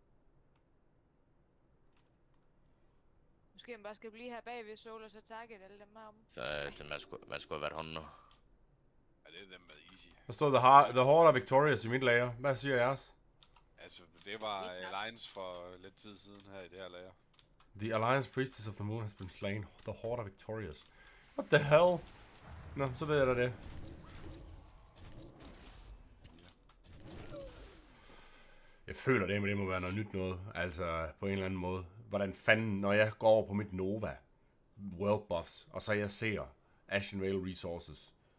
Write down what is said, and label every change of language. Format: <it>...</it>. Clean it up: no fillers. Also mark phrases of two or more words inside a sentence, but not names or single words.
<da>Måske man bare skal blive her bag ved Sol og så target alle dem herom. Så man skulle have været hånden nu. Ja, det er dem med easy. Der stod the Horde er victorious i mit lager. Hvad siger jeres? Altså, det var Vi tabte. Alliance for lidt tid siden her i det her lager.</da> <en>The Alliance Priestess of the Moon has been slain. The Horde are victorious. What the hell?</en> <da>Nå, så ved jeg da det. Jeg føler det må være noget nyt noget. Altså, på en eller anden måde. Hvordan fanden, når jeg går over på mit Nova World Buffs, og så jeg ser Ashen Veil Resources.</da>